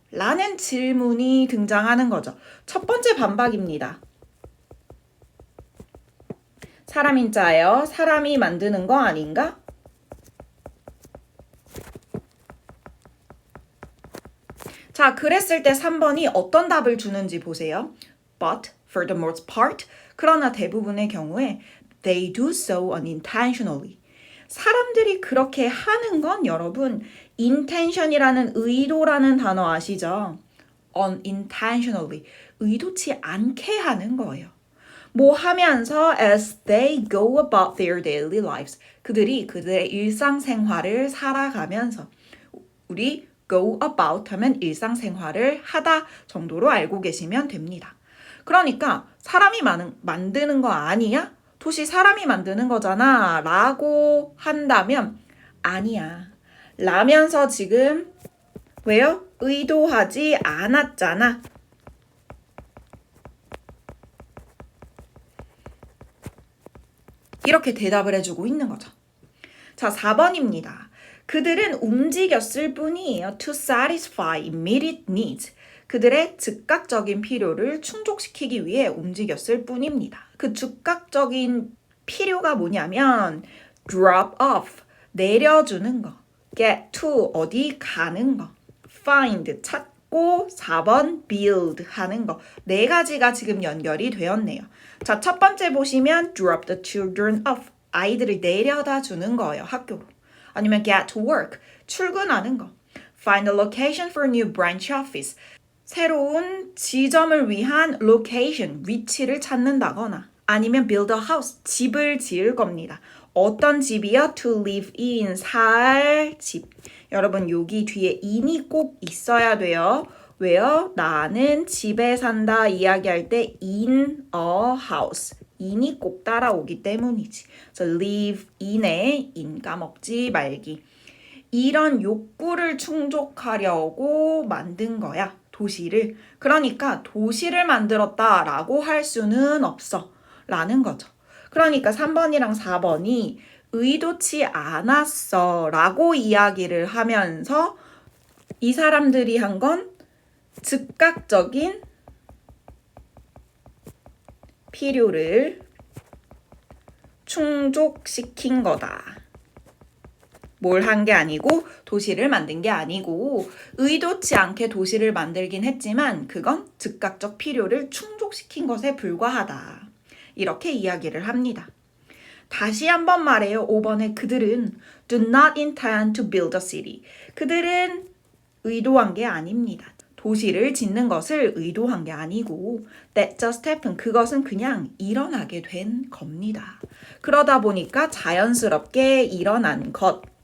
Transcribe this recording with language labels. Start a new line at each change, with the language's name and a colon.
Korean: 라는 질문이 등장하는 거죠. 첫 번째 반박입니다. 사람인자예요. 사람이 만드는 거 아닌가? 자, 그랬을 때 3번이 어떤 답을 주는지 보세요.
English: But for the most part,
Korean: 그러나 대부분의 경우에
English: they do so unintentionally.
Korean: 사람들이 그렇게 하는 건 여러분 intention이라는 의도라는 단어 아시죠? unintentionally, 의도치 않게 하는 거예요. 뭐 하면서
English: as they go about their daily lives,
Korean: 그들의 일상생활을 살아가면서 우리 go about 하면 일상생활을 하다 정도로 알고 계시면 됩니다. 그러니까 사람이 만드는 거 아니야? 도시 사람이 만드는 거잖아 라고 한다면 아니야. 라면서 지금 왜요? 의도하지 않았잖아. 이렇게 대답을 해주고 있는 거죠. 자, 4번입니다. 그들은 움직였을 뿐이에요.
English: To satisfy immediate needs.
Korean: 그들의 즉각적인 필요를 충족시키기 위해 움직였을 뿐입니다. 그 즉각적인 필요가 뭐냐면 drop off, 내려주는 거. get to, 어디 가는 거. find, 찾고 4번 build 하는 거. 네 가지가 지금 연결이 되었네요. 자, 첫 번째 보시면
English: drop the children off.
Korean: 아이들을 내려다 주는 거예요, 학교로. 아니면
English: get to work,
Korean: 출근하는 거.
English: Find a location for a new branch office.
Korean: 새로운 지점을 위한 location, 위치를 찾는다거나 아니면
English: build a house,
Korean: 집을 지을 겁니다. 어떤 집이요?
English: To live in,
Korean: 살 집. 여러분 여기 뒤에 in이 꼭 있어야 돼요. 왜요? 나는 집에 산다 이야기할 때
English: in a house.
Korean: in이 꼭 따라오기 때문이지. 그래서 live in에 in 까먹지 말기. 이런 욕구를 충족하려고 만든 거야. 도시를. 그러니까 도시를 만들었다라고 할 수는 없어. 라는 거죠. 그러니까 3번이랑 4번이 의도치 않았어 라고 이야기를 하면서 이 사람들이 한 건 즉각적인 필요를 충족시킨 거다. 뭘 한 게 아니고 도시를 만든 게 아니고 의도치 않게 도시를 만들긴 했지만 그건 즉각적 필요를 충족시킨 것에 불과하다. 이렇게 이야기를 합니다. 다시 한번 말해요. 5번에 그들은
English: do not intend to build a city.
Korean: 그들은 의도한 게 아닙니다. 도시를 짓는 것을 의도한 게 아니고
English: that just happened.
Korean: 그것은 그냥 일어나게 된 겁니다. 그러다 보니까 자연스럽게 일어난 것.